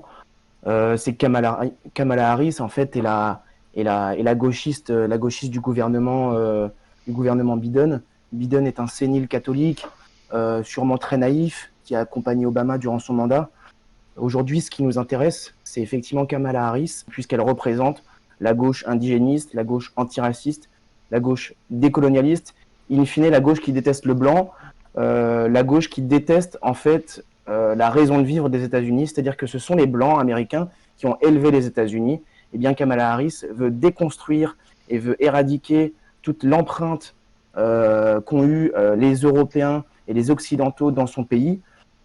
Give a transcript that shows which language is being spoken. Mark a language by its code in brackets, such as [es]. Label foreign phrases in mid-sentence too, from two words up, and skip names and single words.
[fr] C'est que Kamala Harris, en fait, est la gauchiste du gouvernement Biden. Biden est un sénile catholique, sûrement très naïf, qui a accompagné Obama durant son mandat. Aujourd'hui, ce qui nous intéresse, c'est effectivement Kamala Harris, puisqu'elle représente la gauche indigéniste, la gauche antiraciste, la gauche décolonialiste, in fine la gauche qui déteste le blanc, la gauche qui déteste en fait la raison de vivre des États-Unis, c'est-à-dire que ce sont les blancs américains qui ont élevé les États-Unis. Et bien Kamala Harris veut déconstruire et veut éradiquer toute l'empreinte qu'ont eu les Européens et les Occidentaux dans son pays.